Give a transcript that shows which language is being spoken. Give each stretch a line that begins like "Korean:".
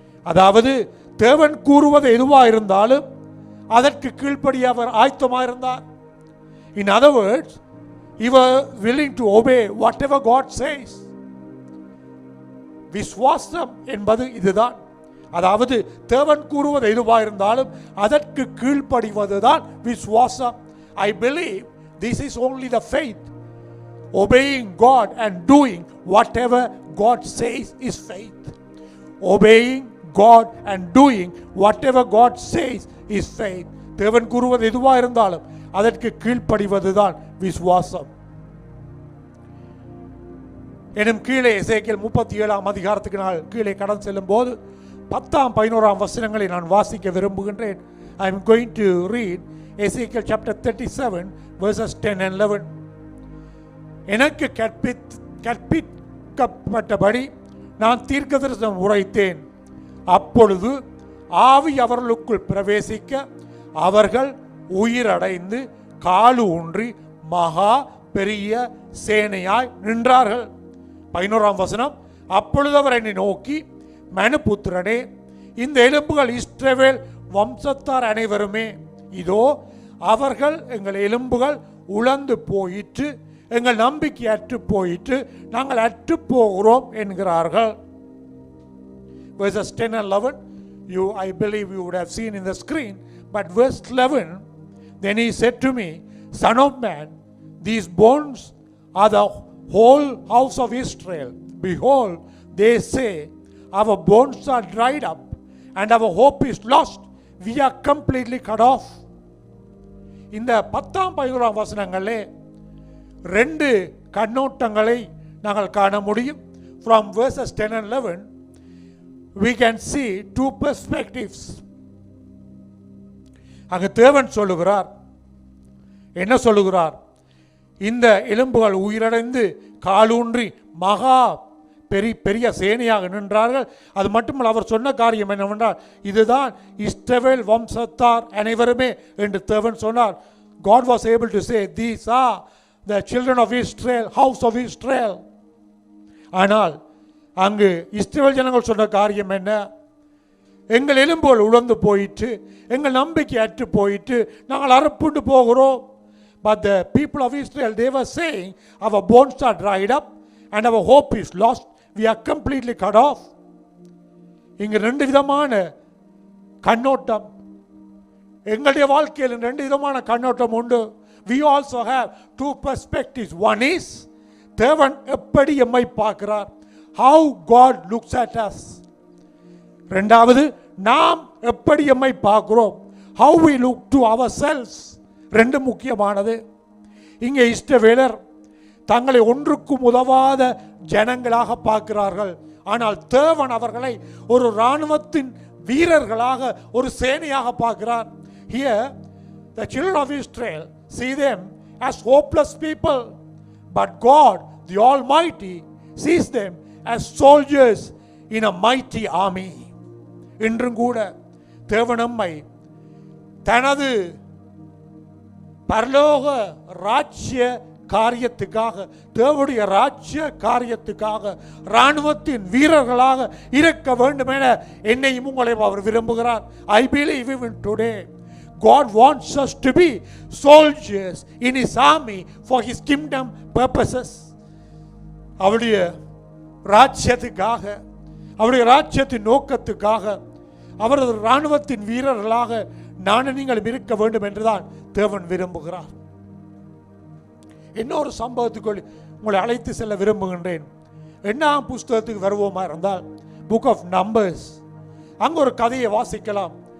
Tamil: அதாவது தேவன் கூறுவது எதுவாக இருந்தாலும் அதற்கு கீழ்ப்படிய அவர் ஆயத்தமாக இருந்தார்.
English: In other words, he was willing to obey whatever God says.
Tamil: விசுவாசம் என்பது இதுதான். அதாவது தேவன் கூறுவது எதுவாக இருந்தாலும் அதற்கு கீழ்ப்படிவதுதான் விசுவாசம்.
English: I believe this is only the faith. Obeying God and doing whatever God says is faith. Obeying God and doing whatever God says is faith.
Tamil: தேவன் கூறுவது எதுவாக இருந்தாலும் அதற்கு கீழ்ப்படிவதுதான் விசுவாசம். எனும் கீழே எசேக்கியேல் 37 அதிகாரத்துக்கு நான் கீழே கடந்து செல்லும் போது 10-11 வசனங்களை நான் வாசிக்க விரும்புகின்றேன்.
English: I am going to read Ezekiel chapter 37 verses 10 and 11.
Tamil: எனக்கு கற்பிக்கப்பட்டபடி நான் தீர்க்கதரிசனம் உரைத்தேன். அப்பொழுது ஆவி அவர்களுக்குள் பிரவேசிக்க அவர்கள் உயிரடைந்து காலு ஊன்றி மகா பெரிய சேனையாய் நின்றார்கள். 11 வசனம். அப்பொழுது அவர் என்னை நோக்கி, மனுபுத்திரனே, இந்த எலும்புகள் இஸ்ரவேல் வம்சத்தார் அனைவருமே. இதோ அவர்கள் எங்கள் எலும்புகள் உலர்ந்து போயிற்று, எங்கள் நம்பிக்கை அற்று போயிற்று, நாங்கள் அற்று போகிறோம் என்கிறார்கள்.
English: Verses 10 and 11, I believe you would have seen in the screen, but verse 11, then he said to me, Son of man, these bones are the whole house of Israel. Behold, they say, our bones are dried up and our hope is lost. We are completely cut off.
Tamil: இந்த 10-11 வசனங்களே ரெண்டு கண்ணோட்டங்களை நாங்கள் காண முடியும்.
English: From verses 10 and 11, we can see two perspectives.
Tamil: அங்கு தேவன் சொல்லுகிறார், என்ன சொல்லுகிறார்? இந்த எலும்புகள் உயிரடைந்து காலூன்றி மகா பெரிய சேனையாக நின்றார்கள். அது மட்டுமல்ல, அவர் சொன்ன காரியம் என்னவென்றால், இதுதான் இஸ்ரவேல் வம்சத்தார் அனைவருமே என்று தேவன் சொன்னார்.
English: God was able to say, these are the children of Israel, house of Israel.
Tamil: ஆனால் அங்கு இஸ்ரவேல் ஜனங்கள் சொன்ன காரியம் என்ன? எங்கள் எலும்புகள் உலர்ந்து போயிட்டு, எங்கள் நம்பிக்கை அற்று போயிட்டு, நாங்கள் அறுப்புண்டு போகிறோம்.
English: But the people of Israel, they were saying, our bones are dried up and our hope is lost. We are completely cut off.
Tamil: இங்கு ரெண்டு விதமான கண்ணோட்டம், எங்களுடைய வாழ்க்கையில் ரெண்டு விதமான கண்ணோட்டம் உண்டு.
English: We also have two perspectives. One is,
Tamil: தேவன் எப்படி எம்மை பார்க்கிறார்,
English: how God looks at us.
Tamil: ரெண்டாவது, நாம் எப்படி எம்மை பார்க்கிறோம்,
English: how we look to ourselves.
Tamil: ரெண்டு முக்கியமானது. இங்கே இஸ்ரவேலர் தங்களை ஒன்றுக்கும் உதவாத ஜனங்களாக பார்க்கிறார்கள். ஆனால் தேவன் அவர்களை ஒரு இராணுவத்தின் வீரர்களாக, ஒரு சேனையாக பார்க்கிறார்.
English: Here the children of Israel see them as hopeless people, but God the Almighty sees them as soldiers in a mighty army.
Tamil: இன்றும் கூட தேவன் நம்மை தனது பரலோக ராஜ்ய காரியத்துக்காக, தேவனுடைய ராஜ்ய காரியத்துக்காக இராணுவத்தின் வீரர்களாக இருக்க வேண்டும் என என்னையும் உங்களையும் அவர் விரும்புகிறார்.
English: I believe even today God wants us to be soldiers in His army for His kingdom purposes.
Tamil: அவருடைய ராஜ்யத்துக்காக, அவருடைய ராஜ்யத்தின் நோக்கத்துக்காக, அவரது இராணுவத்தின் வீரர்களாக நானும் நீங்கள் இருக்க வேண்டும் என்றுதான் தேவன் விரும்புகிறார். இன்னொரு சம்பவத்துக்குள் உங்களை அழைத்து செல்ல விரும்புகின்றேன். என்ன புஸ்தகத்துக்கு வருவோமா இருந்தால், புக் ஆஃப் நம்பர்ஸ், அங்கு ஒரு கதையை வாசிக்கலாம்.